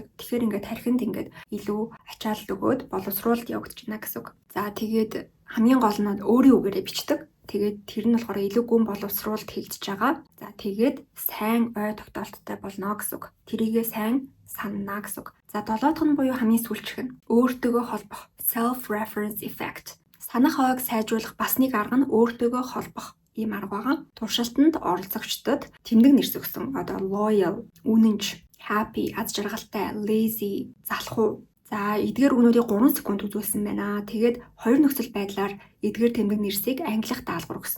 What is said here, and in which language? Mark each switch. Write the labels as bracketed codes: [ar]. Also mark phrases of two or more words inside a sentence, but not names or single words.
[mn] Тэгэхээр ингээ тархинд ингээд илүү ачаалал өгөөд боловсруулалт явагдаж байна гэсэн үг. За тэгээд хамгийн гол нь өөрийн үгээрээ бичдэг. Тэгээд тэр нь болохоор илүү гүн боловсруулалт хийгдэж байгаа. За тэгээд сайн ой тогтоолттой болно гэсэн үг. Тэрийгээ сайн санана гэсэн үг. За 7 дахь нь буюу хамгийн сүүлчийнх нь өөртөөгөө холбох [en] self-reference effect. [mn] Санах ойг сайжруулах бас нэг арга нь өөртөөгөө холбох ийм арга байгаа. Туршилтанд оролцогчдод тэмдэг нэрс өгсөн. Одоо loyal, үнэнч, happy, аз жаргалтай, lazy, залхуу. За эдгээр үгнүүдийг 3 секунд үзүүлсэн байна. Тэгээд хоёр нөхцөл байдлаар эдгээр тэмдэг нэрсийг англих даалгавар өгсөн.